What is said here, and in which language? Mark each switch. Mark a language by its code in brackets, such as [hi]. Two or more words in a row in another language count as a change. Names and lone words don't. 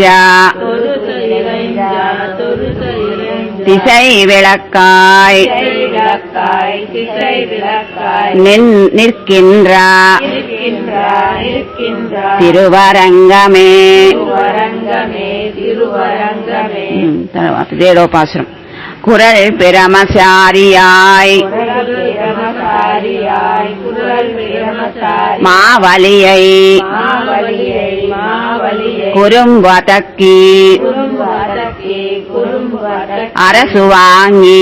[ta] தொழுது இறைஞ்சா தொழுது இறைஞ்சா திசை விளக்காய் திசை விளக்காய் திசை விளக்காய் நிற்கின்ற இருக்கின்ற இருக்கின்றார் திருவரங்கமே திருவரங்கமே திருவரங்கமே. [te] తర్వాత 7వ పాసురం. [ta] குரல் பிரமசாரியாய் குரல் பிரமசாரியாய் குரல் பிரமசாரி மாவலியை மாவலியை மாவலியை குறும்பதக்கி குறும்பதக்கி குறும்பதக்கி அரசு வாங்கி